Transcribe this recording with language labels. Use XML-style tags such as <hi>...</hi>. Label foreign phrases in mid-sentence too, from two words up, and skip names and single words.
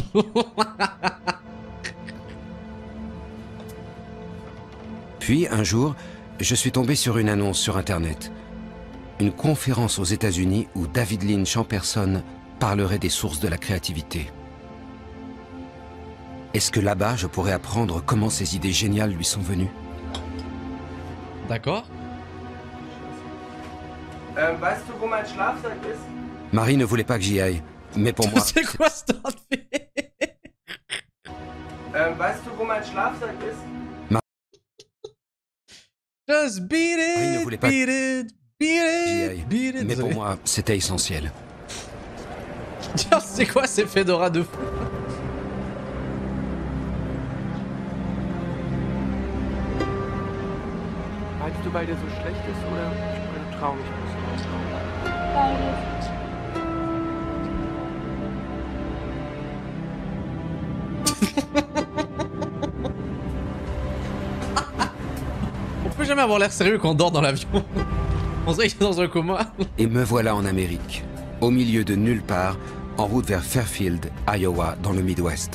<fr>Puis, un jour, je suis tombé sur une annonce sur Internet. Une conférence aux États-Unis où David Lynch en personne parlerait des sources de la créativité. Est-ce que là-bas, je pourrais apprendre comment ces idées géniales lui sont venues? D'accord.</fr> <de>Weißt du, wo mein Schlafsack ist?</de> <fr>Marie ne voulait pas que j'y aille, mais pour moi... C'est quoi ce outfit?</fr> <de>Weißt du, wo mein Schlafsack ist?</de> <en>Just beat</en> <fr>Marie ne</fr> <en>it,</en> <fr>voulait pas</fr> <en>beat it, beat</en> <fr>j'y</fr> <en>it,</en> <fr>aille,</fr> <en>beat it.</en> <fr>mais pour Désolé. moi, c'était essentiel. Tiens, c'est quoi ces fedoras de fou?</fr> <de>Meinst du, weil dir so schlecht ist oder weil du traurig bist? Beides.</de> <fr>On peut jamais avoir l'air sérieux quand on dort dans l'avion. On dirait qu'il est dans un coma. Et me voilà en Amérique, au milieu de nulle part, en route vers Fairfield, Iowa, dans le Midwest.</fr>